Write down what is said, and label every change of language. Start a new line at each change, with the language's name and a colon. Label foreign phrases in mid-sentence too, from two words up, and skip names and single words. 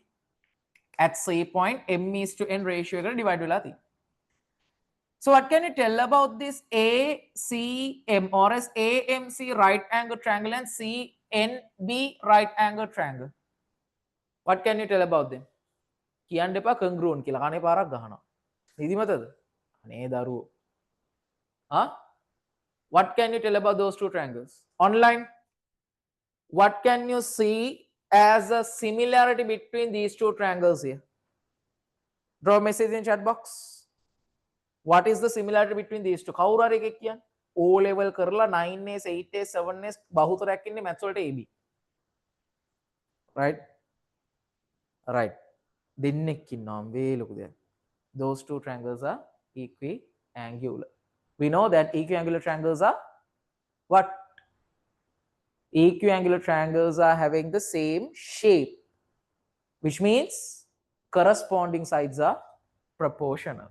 English: At C point, M is to N ratio divided. So what can you tell about this ACM or as AMC right angle triangle and CNB right angle triangle? What can you tell about them?
Sinhala: කියන්න එපා congruent කියලා. කනේ පාරක් ගහනවා. නිදිමතද? අනේ දරුවෝ.
English: What can you tell about those two triangles? Online, what can you see as a similarity between these two triangles here? Draw a message in chat box. What is the similarity between these two?
Sinhala: කවුරු හරි එකෙක් කියන්න. O level කරලා 9S 8S 7S බහුතරයක් ඉන්නේ maths වලට AB.
English: Right? Right.
Sinhala: දෙන්නෙක් ඉන්නවා මේ ලොකු දෙයක්.
English: Those two triangles are equiangular. We know that equiangular triangles are what? Equiangular triangles are having the same shape, which means corresponding sides are proportional.